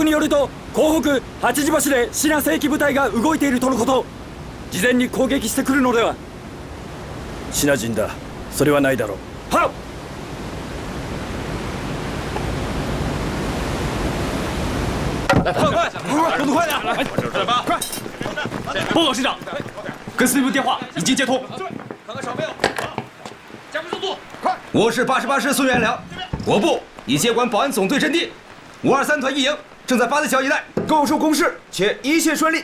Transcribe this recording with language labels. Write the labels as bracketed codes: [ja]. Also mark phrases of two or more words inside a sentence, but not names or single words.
[ja] によると港北八字橋でシナ正規部隊が動いているとのこと。事前に攻撃してくるのでは。シナ人だ。それはないだろう。はっ。 [zh] 来，快，速度快点！快！报告师长，跟司令部电话已经接通。看看少没有，加快速度，快！我是88师孙元良，我部已接管保安总队阵地，523团一营正在八字桥一带构筑工事，且一切顺利。